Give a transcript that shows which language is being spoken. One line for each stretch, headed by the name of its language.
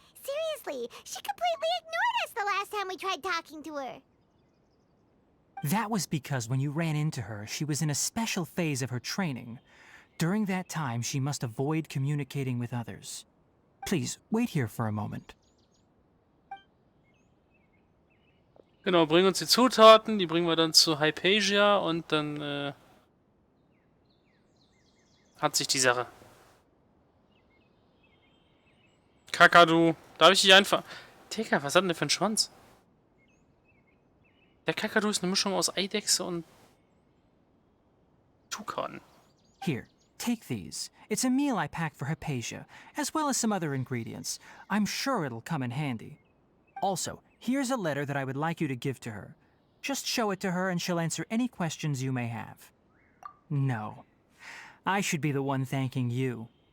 English: Seriously, she completely ignored us the last time we tried talking to her. That was because when you ran into her, she was in a special phase of her training. During that time, she must avoid communicating with others. Please, wait here for a moment.
German: Genau, bring uns die Zutaten, die bringen wir dann zu Hypatia und dann hat sich die Sache. Kakadu, darf ich dich einfach... Digga, was hat denn der für einen Schwanz? Der Kakadu ist eine Mischung aus Eidechse und Tukan.
English: Here, take these. It's a meal I packed for Hypatia, as well as some other ingredients. I'm sure it'll come in handy. Also, here's a letter that I would like you to give to her. Just show it to her and she'll answer any questions you may have. No, I should be the one thanking you.